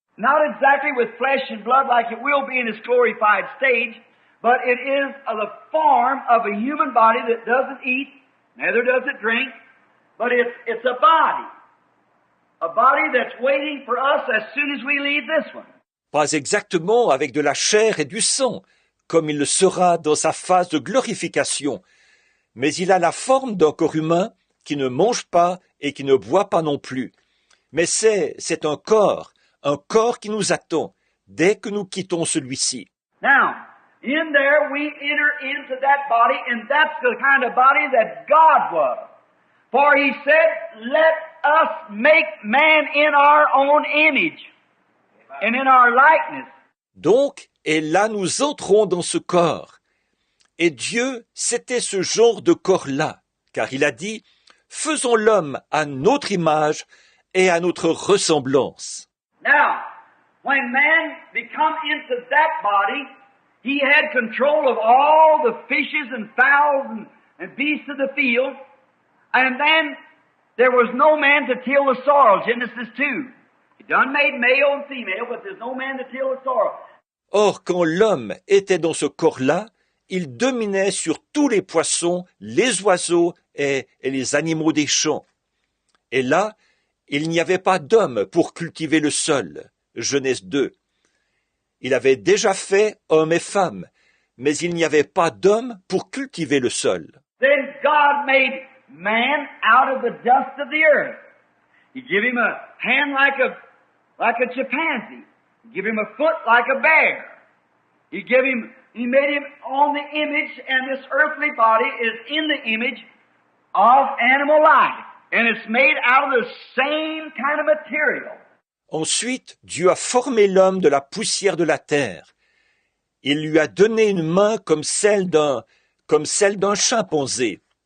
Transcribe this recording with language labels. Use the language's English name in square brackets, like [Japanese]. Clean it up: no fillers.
[English] Not exactly with flesh and blood like it will be in its glorified stage, but it is the form of a human body that doesn't eat, neither does it drink, but it's a body that's waiting for us as soon as we leave this one. [French] Pas exactement avec de la chair et du sang, comme il le sera dans sa phase de glorification, mais il a la forme d'un corps humain qui ne mange pas et qui ne boit pas non plus. Mais c'est un corps qui nous attend dès que nous quittons celui-ci. [English] Now, in there we enter into that body, and that's the kind of body that God was. For He said, let us make man in our own image and in our likeness. [French] Donc, et là nous entrons dans ce corps. Et Dieu, c'était ce genre de corps-là, car il a dit, faisons l'homme à notre image et à notre ressemblance. [English] Now, when man become into that body, he had control of all the fishes and fowls and beasts of the field, and then there was no man to till the soil, Genesis 2. He done made male and female, but there's no man to till the soil. [French] Or, quand l'homme était dans ce corps-là, il dominait sur tous les poissons, les oiseaux et les animaux des champs. Et là, il n'y avait pas d'homme pour cultiver le sol. Genèse 2. Il avait déjà fait hommes et femmes, mais il n'y avait pas d'homme pour cultiver le sol. [English] Then God made man out of the dust of the earth. He gave him a hand like a chimpanzee. He gave him a foot like a bear. He made him on the image, and this earthly body is in the image of animal life. And it's made out of the same kind of material. [French] Ensuite, Dieu a formé l'homme de la poussière de la terre. Il lui a donné une main comme celle d'un chimpanzé.